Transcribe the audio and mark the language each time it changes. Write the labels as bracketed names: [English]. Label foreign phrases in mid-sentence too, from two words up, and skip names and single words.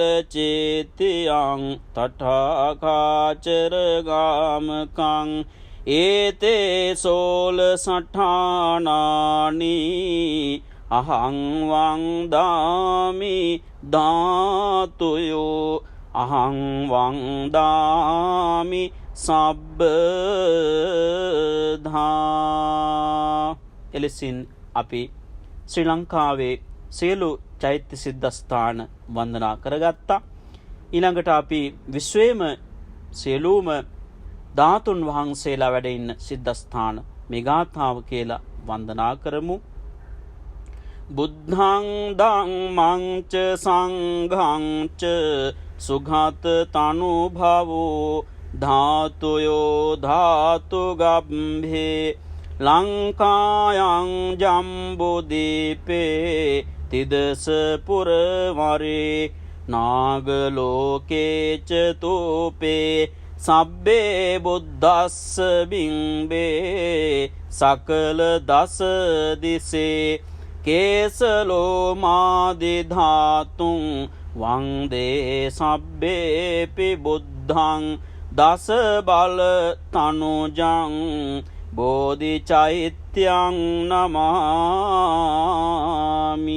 [Pali] චේතියං තඨාකාචර ගාමකං ඒතේ සෝල සඨානානි අහං වන්දාමි ධාතුයෝ අහං වන්දාමි සබ්බධා. [Sinhala] එලෙසින් අපි ශ්‍රී ලංකාවේ සියලු චෛත්‍ය සිද්ධස්ථාන වන්දනා කරගත්තා. ඊළඟට අපි විශ්වයේම සියලුම ධාතුන් වහන්සේලා වැඩ ඉන්න සිද්ධස්ථාන මේ ගාථාව කියලා වන්දනා කරමු. [Pali] බුද්ධං ධම්මං ච සංඝං ච සුඝාත තනුභවෝ ධාතුයෝ ධාතු ගම්භේ ලංකායං ජම්බුදීපේ තිදස පුරවරේ නාගලෝකේ ච තූපේ සබ්බේ බුද්දස්ස බිම්බේ සකල දස දිසේ කේසලෝමාදි ධාතුන් වන්දේ සබ්බේපි බුද්ධං දස බල තනුජං බෝධි චෛත්‍යං නමාමි.